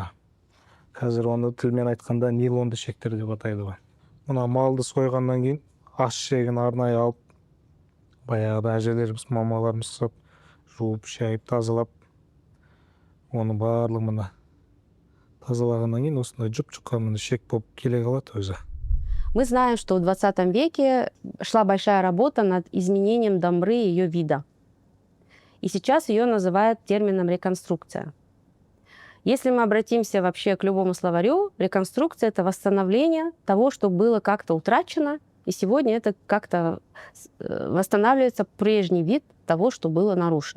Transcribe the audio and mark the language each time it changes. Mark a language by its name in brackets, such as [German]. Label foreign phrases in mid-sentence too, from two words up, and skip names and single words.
[Kazakh] Қазір оны тілмен айтқанда нейлонды шектер деп атайды ғой. Мына малды сойғаннан кейін ас шегін арнайы алып, баяғыда әжелеріміз, мамаларымыз жуып, шайып, тазалап, оны барлық мына тазалағаннан кейін осындай жұп-жұқа шек болып келе қалады өзі. [Russian] Мы знаем, что в 20 веке шла большая работа над изменением домбры и ее вида. И сейчас ее называют термином реконструкция. Если мы обратимся вообще к любому словарю, реконструкция — это восстановление того, что было как-то утрачено, и сегодня это как-то восстанавливается прежний вид того, что было нарушено.